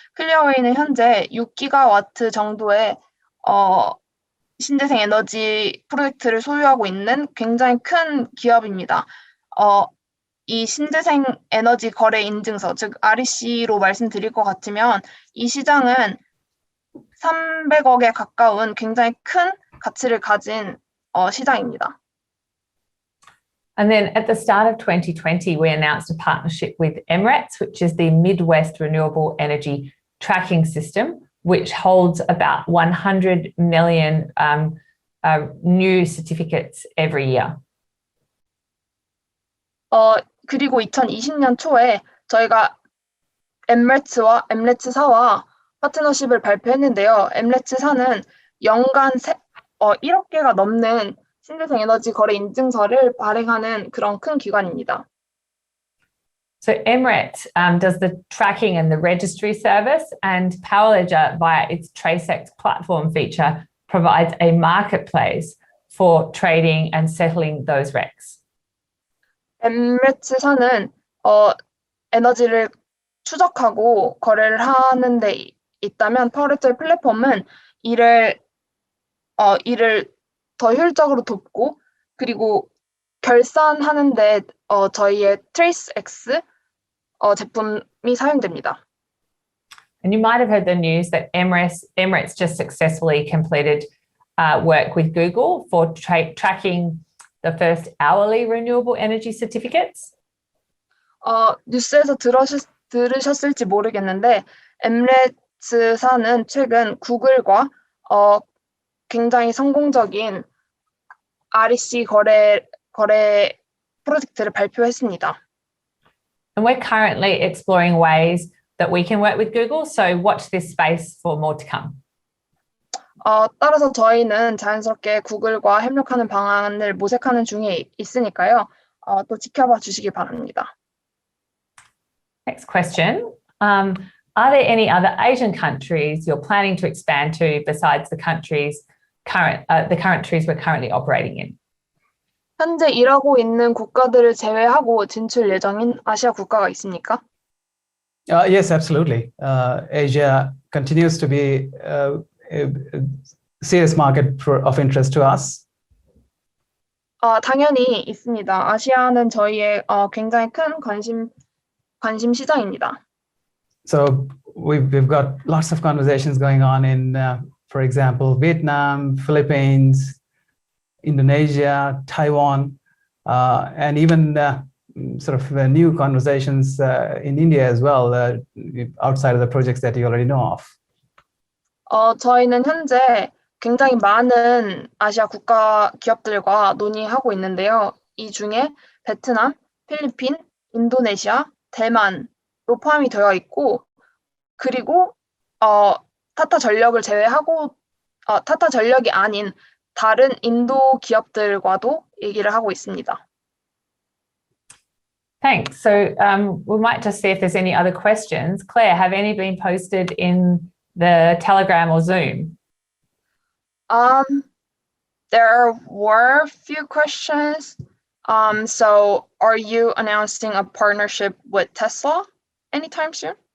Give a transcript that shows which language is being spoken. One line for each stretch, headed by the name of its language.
Korean: 클리어웨이는 현재 6기가와트 정도의 신재생 에너지 프로젝트를 소유하고 있는 굉장히 큰 기업입니다. 이 신재생 에너지 거래 인증서, 즉 REC로 말씀드릴 것 같으면 이 시장은 300억에 가까운 굉장히 큰 가치를 가진 시장입니다.
English: And then at the start of 2020, we announced a partnership with M-RETS, which is the Midwest Renewable Energy Tracking System, which holds about 100 million new certificates every year.
Korean: 그리고 2020년 초에 저희가 M-RETS와 M-RETS사와 파트너십을 발표했는데요. M-RETS사는 연간 1억 개가 넘는 신재생 에너지 거래 인증서를 발행하는 그런 큰 기관입니다.
English: So M-RETS does the tracking and the registry service, and PowerLedger, via its TraceX platform feature, provides a marketplace for trading and settling those RECs.
Korean: M-RETS사는 에너지를 추적하고 거래를 하는 데 있다면 파워레터의 플랫폼은 이를 더 효율적으로 돕고 그리고 결산하는데 저희의 TraceX 제품이 사용됩니다.
English: And you might have heard the news that M-RETS just successfully completed work with Google for tracking the first hourly renewable energy certificates.
Korean: 뉴스에서 들으셨을지 모르겠는데 M-RETS사는 최근 구글과 굉장히 성공적인 REC 거래 프로젝트를 발표했습니다.
English: And we're currently exploring ways that we can work with Google, so watch this space for more to come.
Korean: 따라서 저희는 자연스럽게 구글과 협력하는 방안을 모색하는 중에 있으니까요. 또 지켜봐 주시기 바랍니다.
English: Next question. Are there any other Asian countries you're planning to expand to besides the countries we're currently operating in?
Korean: 현재 일하고 있는 국가들을 제외하고 진출 예정인 아시아 국가가 있습니까?
English: Yes, absolutely. Asia continues to be a serious market of interest to us.
Korean: 당연히 있습니다. 아시아는 저희의 굉장히 큰 관심 시장입니다.
English: So we've got lots of conversations going on in, for example, Vietnam, Philippines, Indonesia, Taiwan, and even sort of new conversations in India as well, outside of the projects that you already know of.
Korean: 저희는 현재 굉장히 많은 아시아 국가 기업들과 논의하고 있는데요. 이 중에 베트남, 필리핀, 인도네시아, 대만도 포함이 되어 있고, 그리고 타타 전력을 제외하고 타타 전력이 아닌 다른 인도 기업들과도 얘기를 하고 있습니다.
English: Thanks. So we might just see if there's any other questions. Claire, have any been posted in the Telegram or Zoom? There were a few questions. So are you announcing a partnership with Tesla anytime soon?